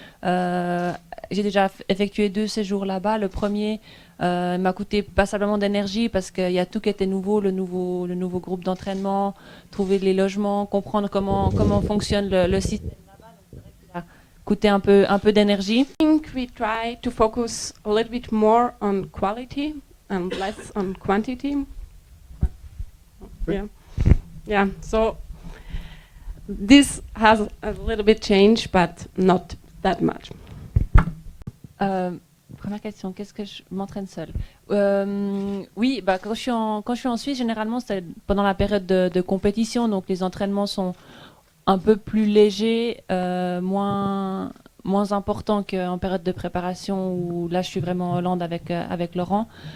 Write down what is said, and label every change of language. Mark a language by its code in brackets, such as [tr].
[fr] J'ai déjà effectué 2 séjours là-bas. Le premier m'a coûté passablement d'énergie parce qu'il y a tout qui était nouveau, le nouveau groupe d'entraînement, trouver les logements, comprendre comment fonctionne le système là-bas. Donc, c'est vrai que ça a coûté un peu d'énergie. [en] I think we try to focus a little bit more on quality and less on quantity. Yeah. So this has a little bit changed, but not that much. [fr] Première question, qu'est-ce que je m'entraîne seule? Oui, quand je suis en Suisse, généralement c'est pendant la période de compétition, donc les entraînements sont un peu plus légers, moins importants qu'en période de préparation où là je suis vraiment en Hollande avec Laurent.